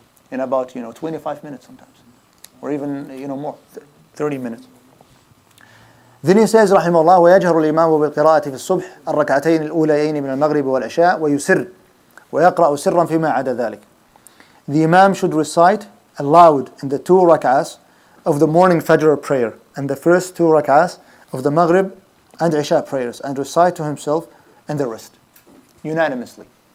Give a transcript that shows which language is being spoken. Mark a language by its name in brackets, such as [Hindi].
[English] in about 25 minutes sometimes, or even more, 30 minutes. Then he says [Arabic] رحمه الله ويجهر الإمام بالقراءة في الصبح الركعتين الأوليين من المغرب والعشاء ويسر ويقرأ سرا فيما عدا ذلك. [English] The Imam should recite aloud in the 2 rak'ahs of the morning Fajr prayer and the first 2 rak'ahs of the Maghrib and Isha prayers, and recite to himself and the rest unanimously.